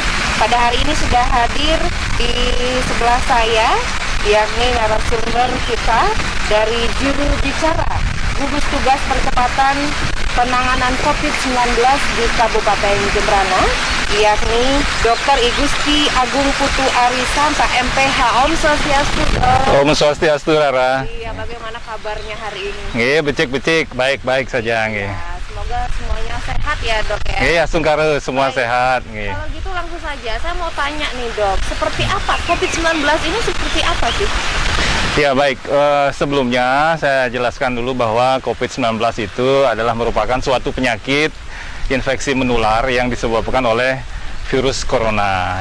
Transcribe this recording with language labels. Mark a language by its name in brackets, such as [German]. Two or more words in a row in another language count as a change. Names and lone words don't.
[Indonesian] Pada hari ini sudah hadir di sebelah saya, yakni narasumber kita dari juru bicara gugus tugas percepatan penanganan COVID-19 di Kabupaten Jemberana, yakni Dr. Igusti Agung Putu Arisanta, MPH. [Sanskrit] Om Swastiastu, Dok. Om Swastiastu, Rara. [Indonesian] Iya, bagaimana kabarnya hari ini? [Balinese] Nggih, becik-becik, [Indonesian] baik-baik saja nggih. Ya, semoga semuanya sehat ya, Dok ya. Nggih, sungkaru semua sehat nggih. Kalau gitu langsung saja, saya mau tanya nih, Dok, seperti apa COVID-19 ini, seperti apa sih? Ya baik, sebelumnya saya jelaskan dulu bahwa COVID-19 itu adalah merupakan suatu penyakit infeksi menular yang disebabkan oleh virus corona.